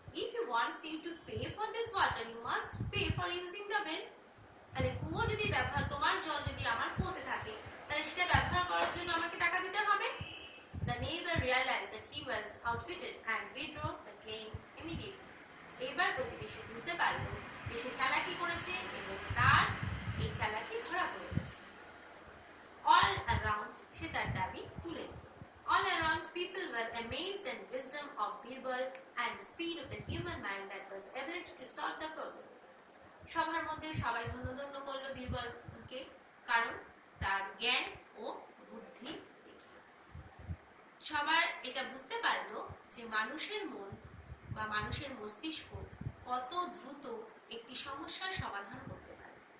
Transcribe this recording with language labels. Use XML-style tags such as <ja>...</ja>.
<en>If you want you to pay for this water, you must pay for using the well.</en> <bn>তাহলে কুয়ো যদি তোমার জল যদি আমার কুয়োতে থাকে, তাহলে সেটা ব্যবহার করার জন্য আমাকে টাকা দিতে হবে।</bn> <en>The neighbor realized that he was outwitted and withdrew the claim immediately.</en> <bn>এবার প্রতিবেশী বুঝতে পারল যে সে চালাকি করেছে এবং তার এই চালাকি ধরা পড়ে গেছে।</bn> <en>All around</en> <bn>সে তার দাবি তুলে নিল।</bn> <en>All around people were amazed at the wisdom of Birbal and the speed of the human mind that was able to solve the problem.</en> <bn>সবার মধ্যে সবাই ধন্য করলো বীরবলকে, কারণ তার জ্ঞান ও বুদ্ধি দেখে সবার এটা বুঝতে পারলো যে মানুষের মন বা মানুষের মস্তিষ্ক কত দ্রুত একটি সমস্যার সমাধান করতে পারে।</bn>